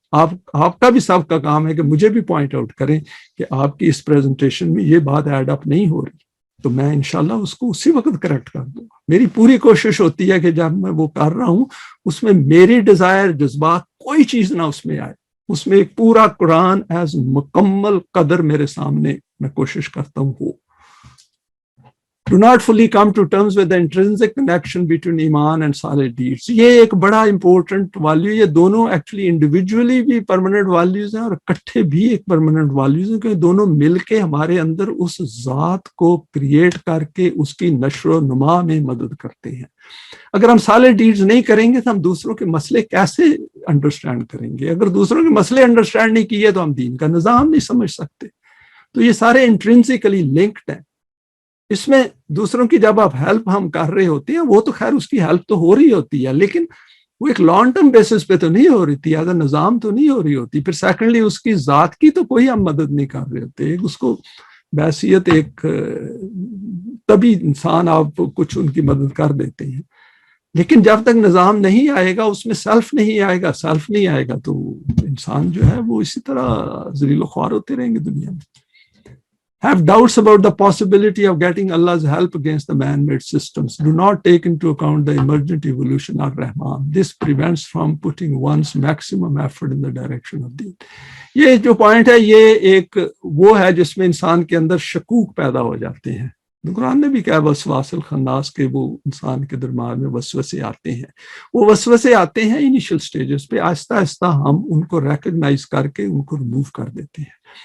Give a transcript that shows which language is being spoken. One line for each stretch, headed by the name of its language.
Urdu: آپ کا بھی سب کا کام ہے کہ مجھے بھی پوائنٹ آؤٹ کریں کہ آپ کی اس پریزنٹیشن میں یہ بات ایڈ اپ نہیں ہو رہی. تو میں انشاءاللہ اس کو اسی وقت کریکٹ کر دوں گا. میری پوری کوشش ہوتی ہے کہ جب میں وہ کر رہا ہوں اس میں میری ڈیزائر جذبات کوئی چیز نہ اس میں آئے. اس میں ایک پورا قرآن ایز مکمل قدر میرے سامنے میں کوشش کرتا ہوں.
English: Do not fully come to terms with the intrinsic connection between ایمان and solid deeds.
Urdu: یہ ایک بڑا امپورٹنٹ ویلیو. یہ دونوں ایکچولی انڈیویجولی بھی پرماننٹ ویلیوز ہیں اور اکٹھے بھی ایک پرماننٹ ویلیوز ہیں کہ دونوں مل کے ہمارے اندر اس ذات کو کریٹ کر کے اس کی نشر و نما میں مدد کرتے ہیں. اگر ہم سالڈ ڈیڈز نہیں کریں گے تو ہم دوسروں کے مسئلے کیسے انڈرسٹینڈ کریں گے؟ اگر دوسروں کے مسئلے انڈرسٹینڈ نہیں کیے تو ہم دین کا نظام نہیں سمجھ سکتے. تو یہ سارے انٹرنسکلی لنکڈ ہیں. اس میں دوسروں کی جب آپ ہیلپ ہم کر رہے ہوتے ہیں وہ تو خیر اس کی ہیلپ تو ہو رہی ہوتی ہے لیکن وہ ایک لانگ ٹرم بیسس پہ تو نہیں ہو رہی تھی. ایز اے نظام تو نہیں ہو رہی ہوتی. پھر سیکنڈلی اس کی ذات کی تو کوئی ہم مدد نہیں کر رہے ہوتے. اس کو بحیثیت ایک طبی انسان آپ کچھ ان کی مدد کر دیتے ہیں لیکن جب تک نظام نہیں آئے گا اس میں سیلف نہیں آئے گا. سیلف نہیں آئے گا تو انسان جو ہے وہ اسی طرح ذلیل و خوار ہوتے رہیں گے دنیا میں.
English: Have doubts about the possibility of getting Allah's help against the man-made systems. Do not take into account the emergent evolution of Rahman. This prevents from putting one's maximum effort in the direction of deen.
Urdu: یہ جو point ہے یہ ایک وہ ہے جس میں انسان کے اندر شکوک پیدا ہو جاتے ہیں. قرآن نے بھی کہا وسواس الخناس کے وہ انسان کے دماغ میں وسوسے آتے ہیں. وہ وسوسے آتے ہیں انیشل سٹیجز پہ. آہستہ آہستہ ہم ان کو ریکگنائز کر کے ان کو ریموو کر دیتے ہیں.